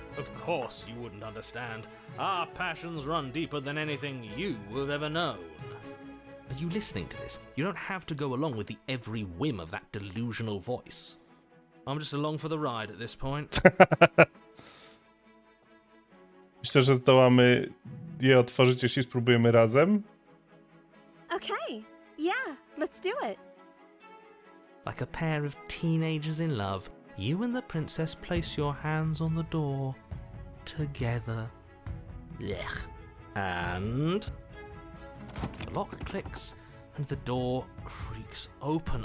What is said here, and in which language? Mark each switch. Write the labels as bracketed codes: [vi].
[en] Of course you wouldn't understand. Our passions run deeper than anything you have ever known. Are you listening to this? You don't have to go along with the every whim of that delusional voice. I'm just along for the ride at this point. [pl] Myślę, że zdołamy je otworzyć, jeśli spróbujemy razem. [en] Okay. Yeah, let's do it. Like a pair of teenagers in love, you and the princess place your hands on the door. Together. Blech. And... the lock clicks, and the door creaks open.